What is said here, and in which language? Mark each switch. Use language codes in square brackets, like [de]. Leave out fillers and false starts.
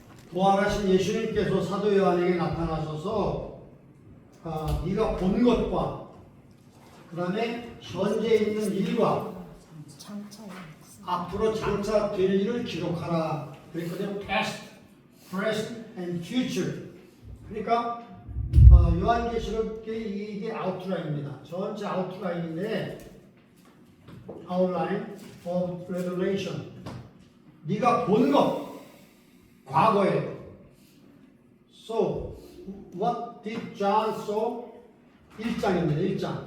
[ko] 부활하신 예수님께서 사도 요한에게 나타나셔서 네가 본 것과 그 다음에 현재 있는 일과 앞으로 장차 될 일을 기록하라 그랬거든요. [en] Past, present, and future. [ko] 그러니까 요한계시록의 이게 아웃라인입니다. 전체 아웃라인인데 [en] Outline of Revelation. [ko] 네가 본 것 과거에. [en] So, what did John saw? [ko] 1장입니다.